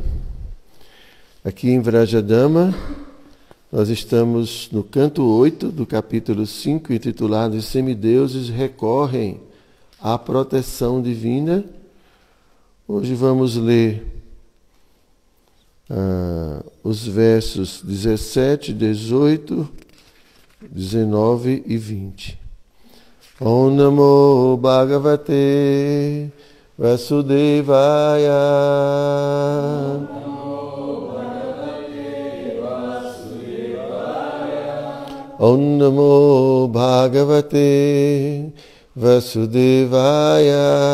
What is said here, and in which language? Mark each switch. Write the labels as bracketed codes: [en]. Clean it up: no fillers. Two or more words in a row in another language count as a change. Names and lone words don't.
[pt] Aqui em Vrajadama, nós estamos no canto 8 do capítulo 5, intitulado Os Semideuses Recorrem à Proteção Divina. Hoje vamos ler os versos 17, 18, 19 e 20. [sa] ॐ नमो भगवते वासुदेवाय. ॐ नमो भगवते वासुदेवाय.